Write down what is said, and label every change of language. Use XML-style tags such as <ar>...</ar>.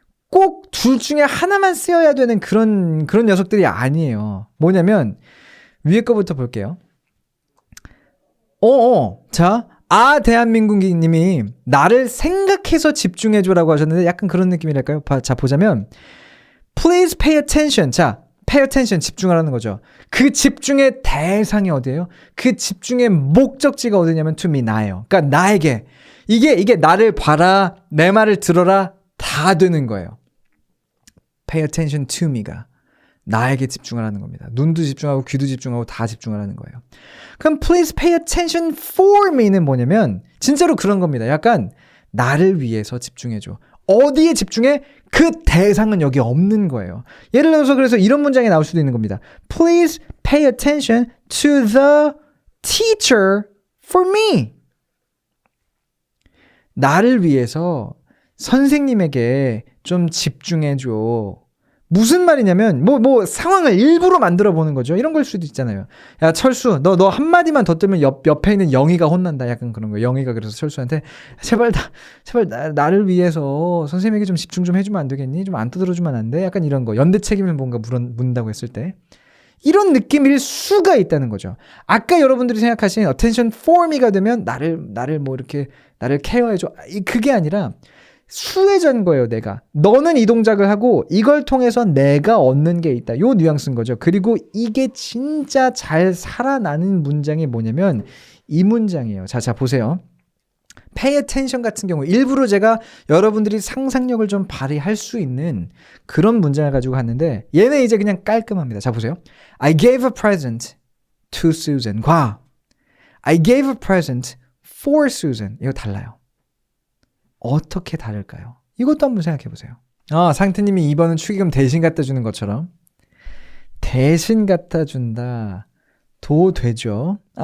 <ko>꼭 둘 중에 하나만 쓰여야 되는 그런 녀석들이 아니에요. 뭐냐면 위에 거부터 볼게요. 자, 대한민국님이 나를 생각해서 집중해줘라고 하셨는데 약간 그런 느낌이랄까요? 자, 보자면</ko> <en>Please pay attention.</en> <ko>자,</ko> <en>pay attention</en> <ko>집중하라는 거죠. 그 집중의 대상이 어디예요? 그 집중의 목적지가 어디냐면</ko> <en>to me,</en> <ko>나예요. 그러니까 나에게 이게 나를 봐라, 내 말을 들어라 다 되는 거예요.</ko> <en>pay attention to me</en> <ko>가 나에게 집중하라는 겁니다. 눈도 집중하고 귀도 집중하고 다 집중하라는 거예요. 그럼</ko> <en>please pay attention for me</en> <ko>는 뭐냐면 진짜로 그런 겁니다. 약간 나를 위해서 집중해줘. 어디에 집중해? 그 대상은 여기 없는 거예요. 예를 들어서 그래서 이런 문장이 나올 수도 있는 겁니다.</ko> <en>Please pay attention to the teacher for me.</en> <ko>나를 위해서 선생님에게 좀 집중해줘. 무슨 말이냐면 뭐 상황을 일부러 만들어 보는 거죠. 이런 걸 수도 있잖아요. 야, 철수 너 한마디만 더 뜨면 옆에 있는 영희가 혼난다. 약간 그런 거. 영희가 그래서 철수한테 제발 나를 위해서 선생님에게 좀 집중 좀 해주면 안 되겠니? 좀 안 떠들어주면 안 돼? 약간 이런 거. 연대 책임을 뭔가 묻는다고 했을 때 이런 느낌일 수가 있다는 거죠. 아까 여러분들이 생각하신</ko> <en>attention for me</en> <ko>가 되면 나를 뭐 이렇게 나를 케어해줘. 그게 아니라 수혜자인 거예요, 내가. 너는 이 동작을 하고 이걸 통해서 내가 얻는 게 있다. 요 뉘앙스인 거죠. 그리고 이게 진짜 잘 살아나는 문장이 뭐냐면 이 문장이에요. 자, 보세요.</ko> <en>pay attention</en> <ko>같은 경우 일부러 제가 여러분들이 상상력을 좀 발휘할 수 있는 그런 문장을 가지고 갔는데 얘는 이제 그냥 깔끔합니다. 자, 보세요.</ko> <en>I gave a present to Susan.</en> <ko>과</ko> <en>I gave a present for Susan.</en> <ko>이거 달라요. 어떻게 다를까요? 이것도 한번 생각해 보세요. 상태님이 2번은 축의금 대신 갖다 주는 것처럼. 대신 갖다 준다. 도 되죠.</ko>